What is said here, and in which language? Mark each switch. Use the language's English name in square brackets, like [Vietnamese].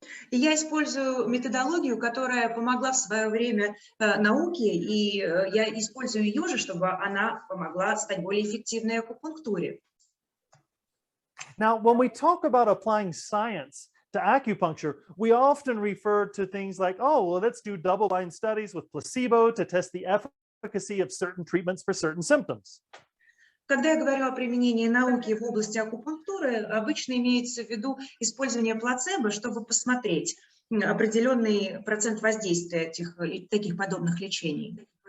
[Russian] И я использую методологию, которая помогла в свое время науке, и я использую ее же, чтобы она помогла стать более эффективной акупунктуре. [English] Now, when we talk about applying science to acupuncture, we often refer to things like, let's do double-blind studies with placebo to test the efficacy of certain treatments for certain symptoms. [Russian] Когда я говорю о применении науки в области акупунктуры, обычно имеется в виду использование плацебо, чтобы посмотреть определенный процент воздействия таких подобных лечений.